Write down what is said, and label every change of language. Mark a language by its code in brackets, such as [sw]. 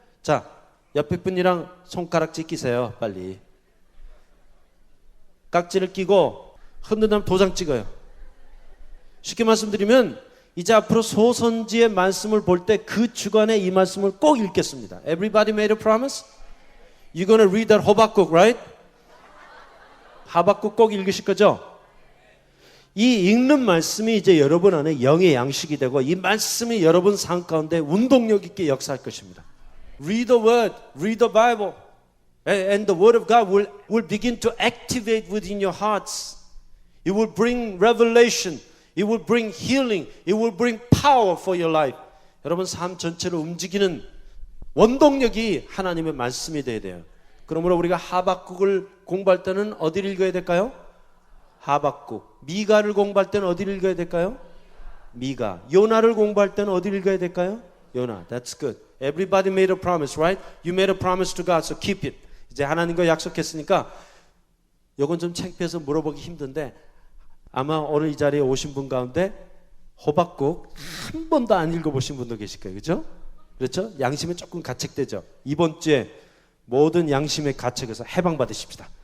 [ko] 자, 옆에 분이랑 손가락질 끼세요. 빨리. 깍지를 끼고 흔들면 도장 찍어요. 쉽게 말씀드리면 이제 앞으로 소선지의 말씀을 볼 때 그 주간에 이 말씀을 꼭 읽겠습니다. [en] Everybody made a promise? You're gonna read that Habakkuk, right? [ko] 하박국 꼭 읽으실 거죠? 이 읽는 말씀이 이제 여러분 안에 영의 양식이 되고 이 말씀이 여러분 삶 가운데 운동력 있게 역사할 것입니다. [en] Read the word, read the Bible, and the word of God will begin to activate within your hearts. It will bring revelation, it will bring healing, it will bring power for your life. [ko] 여러분 삶 전체를 움직이는 원동력이 하나님의 말씀이 되어야 돼요. 그러므로 우리가 하박국을 공부할 때는 어디를 읽어야 될까요? 하박국. 미가를 공부할 때는 어디를 읽어야 될까요? 미가. 요나를 공부할 때는 어디를 읽어야 될까요? [en] 요나. That's good. Everybody made a promise, right? You made a promise to God, so keep it. [ko] 이제 하나님과 약속했으니까 요건 좀 창피해서 물어보기 힘든데 아마 오늘 이 자리에 오신 분 가운데 하박국 한 번도 안 읽어보신 분도 계실 거예요. 그렇죠? 그렇죠? 양심에 조금 가책되죠. 이번 주에 모든 양심의 가책에서 해방받으십시다.